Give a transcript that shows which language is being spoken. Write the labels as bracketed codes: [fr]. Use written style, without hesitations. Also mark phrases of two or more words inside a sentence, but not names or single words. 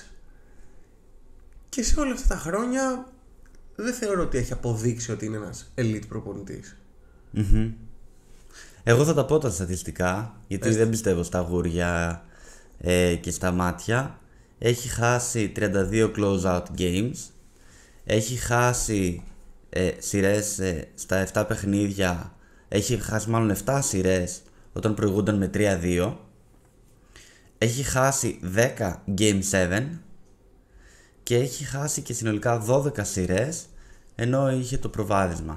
[el] Και σε όλα αυτά τα χρόνια δεν θεωρώ ότι έχει αποδείξει ότι είναι ένας elite προπονητής. Εγώ θα τα πω τα στατιστικά, γιατί δεν πιστεύω στα γούρια και στα μάτια. Έχει χάσει 32 [en] close-out games. [el] Έχει χάσει σειρές στα 7 παιχνίδια. Έχει χάσει μάλλον 7 σειρές όταν προηγούνταν με 3-2. Έχει χάσει 10 Game 7. Και έχει χάσει και συνολικά 12 σειρές, ενώ είχε το προβάδισμα.